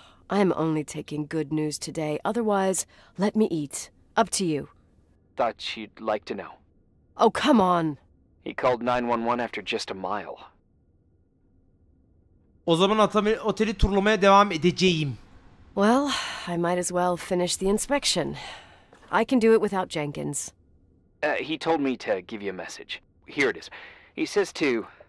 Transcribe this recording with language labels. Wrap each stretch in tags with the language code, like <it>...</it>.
<en>I'm only taking good news today. Otherwise, let me eat. Up to you. Thought you'd like to know. Oh, come on. He called 911 after just a mile.</en> <tr>O zaman oteli turlamaya devam edeceğim.</tr> <en>Well, I might as well finish the inspection. I can do it without Jenkins. He told me to give you a message. Here it is. He says to...</en>